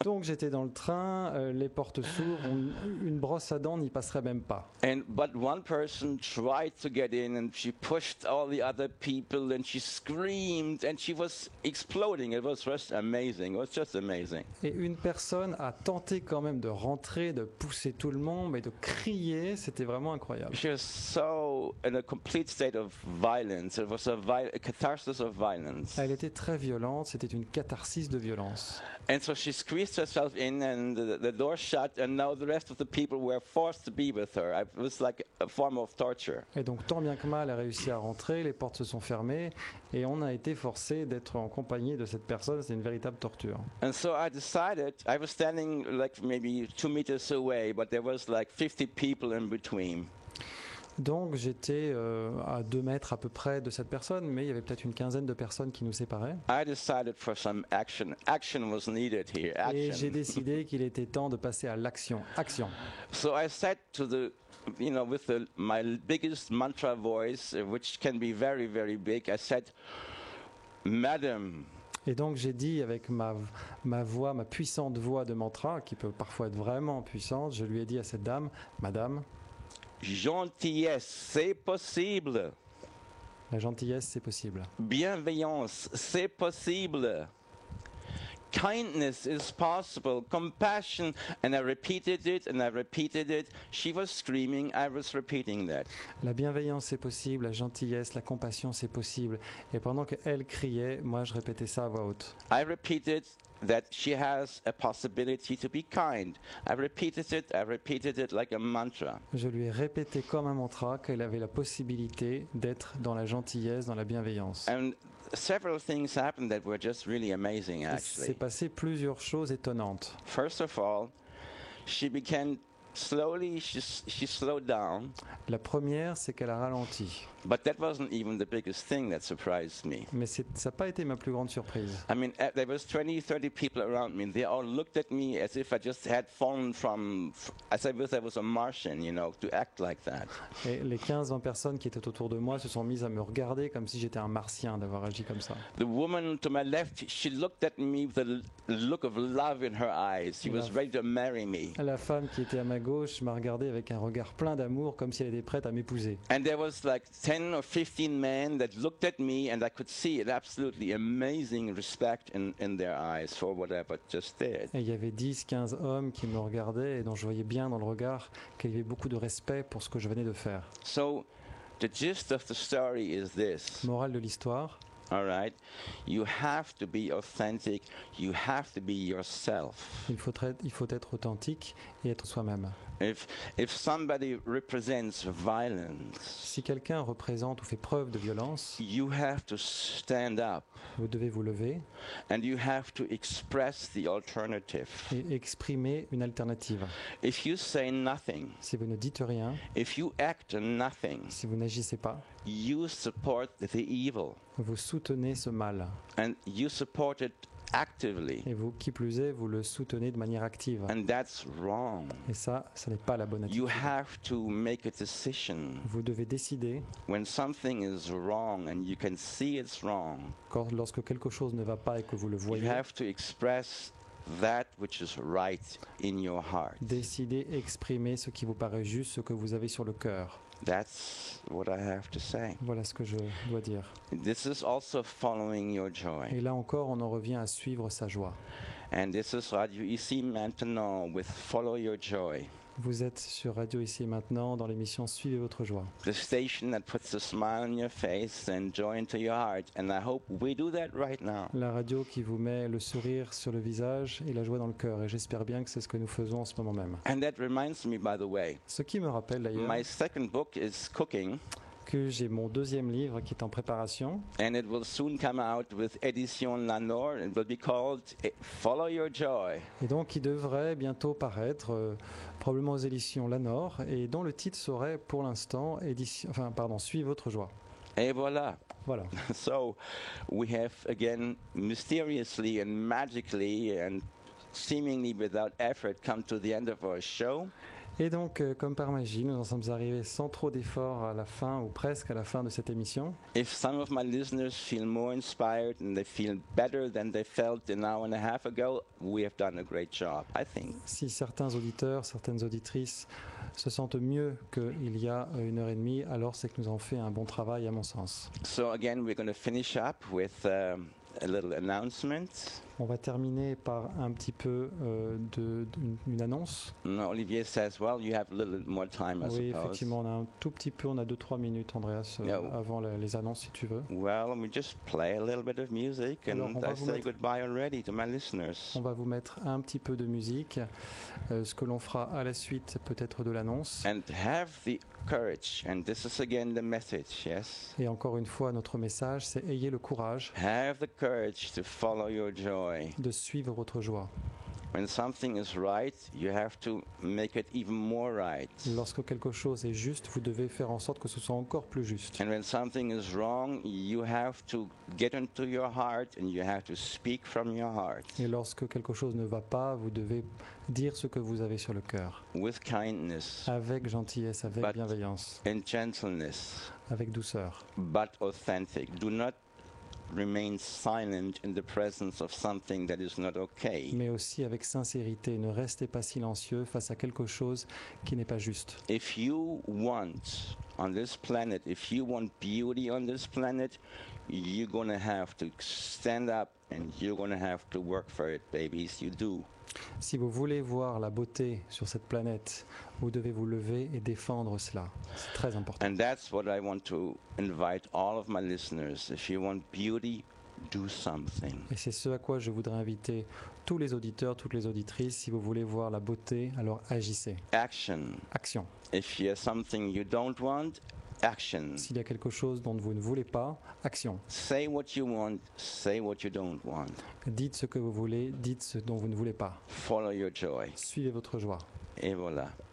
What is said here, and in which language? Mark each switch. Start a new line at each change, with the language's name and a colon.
French: Donc j'étais dans le train, les portes s'ouvrent, une brosse à dents n'y passerait même pas.
English: But one person tried to get in, and she pushed all the other people, and she screamed, and she was exploding. It was just amazing. It was just amazing.
French: Et une personne a tenté quand même de rentrer, de pousser tout le monde, mais de crier, c'était vraiment incroyable.
English: She was so in a complete state of violence. It was a catharsis of violence.
French: Elle était très violente, c'était une catharsis de violence.
English: And so she squeezed herself in, and the door shut, and now the rest of the people were forced to be with her. It was like a form of torture.
French: Et donc tant bien que mal, elle a réussi à rentrer, les portes se sont fermées, et on a été forcé d'être en compagnie de cette personne. C'est une véritable torture.
English: And so I decided, I was standing like maybe 2 meters away, but there was like 50 people in between.
French: Donc j'étais à 2 mètres à peu près de cette personne, mais il y avait peut-être une quinzaine de personnes qui nous séparaient.
English: I decided for some action. Action was needed here.
French: Et j'ai
English: Action.
French: décidé qu'il était temps de passer à l'action.
English: Action. So I said to the, with my biggest mantra voice, which can be very, very big, I said, Madam,
French: Et donc j'ai dit avec ma voix, ma puissante voix de mantra, qui peut parfois être vraiment puissante, je lui ai dit à cette dame, Madame, gentillesse, c'est possible. la gentillesse c'est possible. Bienveillance, c'est possible.
English: Kindness is possible. Compassion, and I repeated it, and I repeated it. She was screaming, I was repeating that.
French: La bienveillance c'est possible, la gentillesse, la compassion c'est possible. Et pendant qu'elle criait, moi je répétais ça à voix haute.
English: I repeated that she has a possibility to be kind. I repeated it like a mantra.
French: Je lui ai répété comme un mantra qu'elle avait la possibilité d'être dans la gentillesse, dans la bienveillance.
English: And several things happened that were just really amazing,
French: Il
English: actually.
French: s'est passé plusieurs choses étonnantes.
English: First of all, she began slowly, she slowed down,
French: La première, c'est qu'elle a ralenti.
English: but that wasn't even the biggest thing that surprised me.
French: Mais ça n'a pas été ma plus grande surprise.
English: I mean, there was 20, 30 people around me, and they all looked at me as if I just had fallen from, as if I was a Martian, to act like that.
French: Et les 15-20 personnes qui étaient autour de moi se sont mises à me regarder comme si j'étais un martien d'avoir agi comme ça.
English: The woman to my left, she looked at me with a look of love in her eyes. She was ready to marry me.
French: La femme qui était à ma gauche m'a regardé avec un regard plein d'amour comme si elle était prête à m'épouser.
English: And there was like 10 or 15 men that looked at me, and I could see it absolutely amazing respect in their eyes for what I just did.
French: Et il y avait 10-15 hommes qui me regardaient et dont je voyais bien dans le regard qu'il y avait beaucoup de respect pour ce que je venais de faire.
English: So the gist of the story is this.
French: Morale de l'histoire,
English: All right, you have to be authentic. You have to be yourself.
French: il faut être authentique et être soi-même.
English: If somebody represents violence,
French: Si quelqu'un représente ou fait preuve de violence,
English: you have to stand up
French: vous devez vous lever
English: and you have to express the alternative.
French: et exprimer une alternative.
English: If you say nothing,
French: Si vous ne dites rien,
English: if you act nothing,
French: si vous n'agissez pas,
English: you support the evil
French: vous soutenez ce mal.
English: and you support it actively.
French: Et vous, qui plus est, vous le soutenez de manière active.
English: And that's wrong.
French: Et ça n'est pas la bonne
English: You
French: attitude.
English: have to make a decision.
French: Vous devez décider,
English: When something is wrong and you can see it's wrong,
French: lorsque quelque chose ne va pas et que vous le
English: you
French: voyez,
English: have to express that which is right in your heart.
French: décidez, exprimez ce qui vous paraît juste, ce que vous avez sur le cœur.
English: That's what I have to say.
French: Voilà ce que je dois dire.
English: This is also following your joy.
French: Et là encore, on en revient à suivre sa joie.
English: And this is Radio ici maintenant with Follow Your Joy.
French: Vous êtes sur Radio Ici et Maintenant dans l'émission Suivez votre joie.
English: The station that puts a smile on your face and joy into your heart. And I hope we do that right now.
French: La radio qui vous met le sourire sur le visage et la joie dans le cœur. Et j'espère bien que c'est ce que nous faisons en ce moment même.
English: And that reminds me, by the way,
French: Ce qui me rappelle d'ailleurs
English: my second book is cooking,
French: que j'ai mon deuxième livre qui est en préparation.
English: and it will soon come out with Edition Lanor. It will be called Follow Your Joy.
French: Et donc, il devrait bientôt paraître, probablement aux éditions Lanor, et dont le titre serait pour l'instant Suivez votre joie. Et voilà. Voilà.
English: So we have again mysteriously and magically and seemingly without effort come to the end of our show.
French: Et donc, comme par magie, nous en sommes arrivés sans trop d'efforts à la fin, ou presque à la fin de cette émission.
English: If some of my listeners feel more inspired and they feel better than they felt an hour and a half ago, we have done a great job, I think.
French: Si certains auditeurs, certaines auditrices se sentent mieux qu'il y a 1h30, alors c'est que nous avons fait un bon travail, à mon sens.
English: So again, we're going to finish up with a little announcement.
French: On va terminer par un petit peu une annonce.
English: No, Olivier says, well, you have a little more time, I
French: Oui,
English: suppose.
French: effectivement, on a un tout petit peu, on a 2-3 minutes, Andreas,
English: Yeah.
French: avant les annonces, si tu veux.
English: Well, we just play a little bit of music
French: Alors,
English: and
French: on va
English: I
French: vous
English: say
French: mettre-
English: goodbye already to my listeners.
French: On va vous mettre un petit peu de musique. Ce que l'on fera à la suite, peut-être de l'annonce.
English: And have the courage, and this is again the message, yes?
French: Et encore une fois, notre message, c'est ayez le courage
English: Have the courage to follow your joy.
French: de suivre votre joie.
English: When something is right, you have to make it even more right.
French: Lorsque quelque chose est juste, vous devez faire en sorte que ce soit encore plus juste.
English: And when something is wrong, you have to get into your heart and you have to speak from your heart.
French: Et lorsque quelque chose ne va pas, vous devez dire ce que vous avez sur le cœur.
English: With kindness
French: Avec gentillesse, avec
English: But-
French: bienveillance,
English: and gentleness,
French: avec douceur.
English: but authentic. Do not remain silent in the presence of something that is not okay.
French: Mais aussi avec sincérité. Ne restez pas silencieux face à quelque chose qui n'est pas juste.
English: If you want on this planet, if you want beauty on this planet, you're going to have to stand up and you're going to have to work for it, babies. You do.
French: Si vous voulez voir la beauté sur cette planète, vous devez vous lever et défendre cela. C'est très important.
English: And that's what I want to invite all of my listeners. If you want beauty, do something.
French: Et c'est ce à quoi je voudrais inviter tous les auditeurs, toutes les auditrices. Si vous voulez voir la beauté, alors agissez.
English: Action.
French: Action.
English: If you have something you don't want, action.
French: S'il y a quelque chose dont vous ne voulez pas, action.
English: Say what you want, say what you don't want.
French: Dites ce que vous voulez, dites ce dont vous ne voulez pas.
English: Follow your joy.
French: Suivez votre joie. Et voilà.